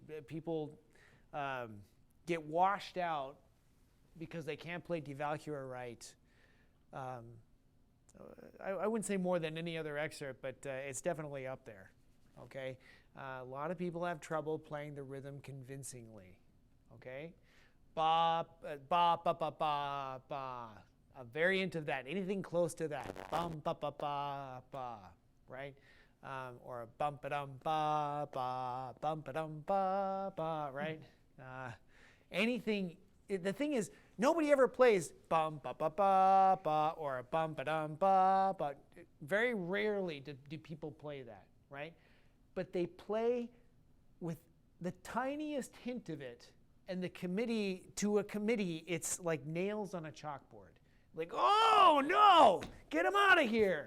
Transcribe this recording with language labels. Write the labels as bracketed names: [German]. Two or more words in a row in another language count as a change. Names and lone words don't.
[English] People get washed out because they can't play Die Walküre right. I wouldn't say more than any other excerpt, but it's definitely up there. Okay, a lot of people have trouble playing the rhythm convincingly. Okay, ba ba ba ba ba ba. A variant of that, anything close to that, bum ba ba ba ba, right? Or a bum ba dum ba ba, bum ba dum ba ba, right? Anything. The thing is, nobody ever plays bum ba ba ba ba or a bum ba dum ba ba. Very rarely do people play that, right? But they play with the tiniest hint of it, and to a committee, it's like nails on a chalkboard. Like, oh no, get him out of here.